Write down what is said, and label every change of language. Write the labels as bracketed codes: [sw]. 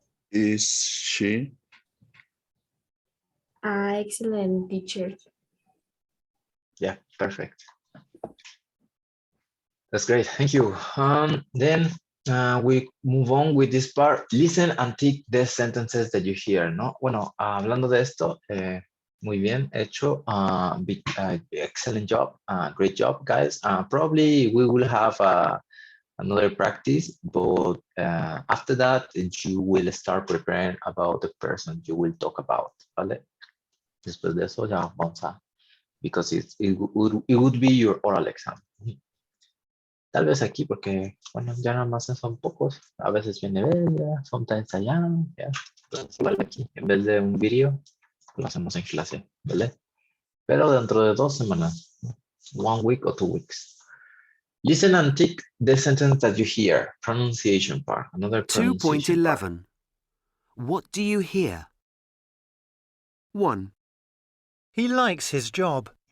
[en] Is she an excellent teacher? Yeah, perfect. That's great. Thank you. Then we move on with this part. Listen and tick the sentences that you hear, ¿no? [es] Bueno, hablando de esto, muy bien hecho. [en] Excellent job. Great job, guys. Probably we will have another practice, but after that, you will start preparing about the person you will talk about, ¿vale? [es] Después de eso ya vamos a, [en] because it would be your oral exam. [es] Tal vez aquí, porque, bueno, ya nada más son pocos. A veces viene bella, [en] sometimes I am, yeah. [es] Entonces, igual aquí, en vez de un video, lo hacemos en clase, ¿vale? Pero dentro de 2 semanas, [en] 1 week or 2 weeks. Listen and tick the sentence that you hear. Pronunciation part, another pronunciation part. 2.11. What do you hear? 1, He likes his job.